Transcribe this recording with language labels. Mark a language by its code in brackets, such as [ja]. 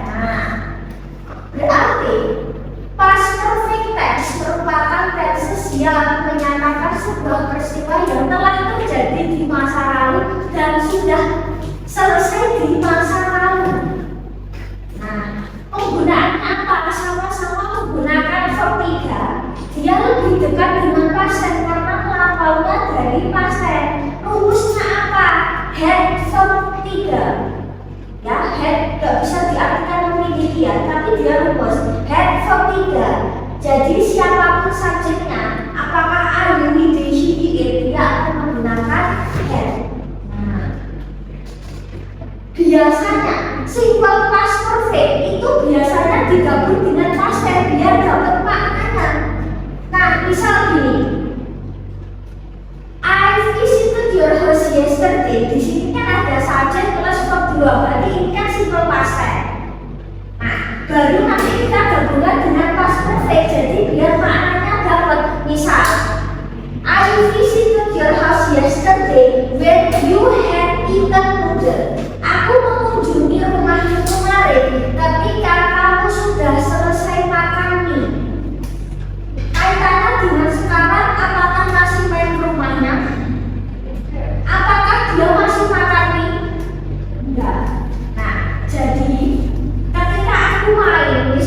[id] Nah, berarti past perfect tense merupakan tenses yang menyatakan sebuah peristiwa yang telah terjadi di masa lalu dan sudah selesai di masa lalu. Nah, penggunaan apa? Sama-sama menggunakan verb 3. Dia lebih dekat dengan past tense karena lampaunya dari past tense. Rumusnya apa? Had verb 3. Ya, had gak bisa diartikan memiliki ya, tapi dia rumus had verb 3. Jadi siapapun subjeknya, apakah I, you, they, she, it, dia akan menggunakan had. Nah, biasanya simple past perfect itu biasanya digabung dengan past tense biar dapat maknanya. Nah, misal gini, [en] I visited your house yesterday. [id] Di sini kan ada subjek plus verb 2, berarti ini kan simple past tense. Nah, baru nanti kita gabungkan dengan past perfect, jadi biar maknanya dapat. [en] Misal, I visited your house yesterday when you had eaten noodle. [id] Aku mengunjungi rumahmu kemarin ketika kamu sudah selesai makan mie. Kaitannya dengan sekarang, apakah masih main rumahnya? Apakah dia masih makan mie? Enggak. Nah, jadi ketika aku main,